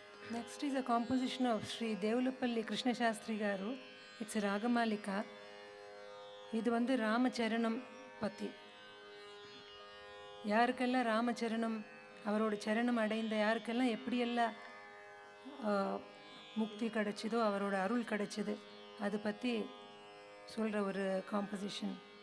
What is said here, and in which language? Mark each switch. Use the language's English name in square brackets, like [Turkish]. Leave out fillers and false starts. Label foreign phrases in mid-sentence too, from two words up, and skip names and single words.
[English] next is a composition of శ్రీ దేవులపల్లి కృష్ణశాస్త్రి గారు. ఇట్స్ రాగమాలిక. [Tamil] இது வந்து ராமச்சரணம் பற்றி. யாருக்கெல்லாம் ராமச்சரணம், அவரோட சரணம் அடைந்த யாருக்கெல்லாம் எப்படியெல்லாம் முக்தி கிடைச்சதோ, அவரோட அருள் கிடைச்சது, அதை பற்றி சொல்கிற ஒரு காம்போசிஷன்.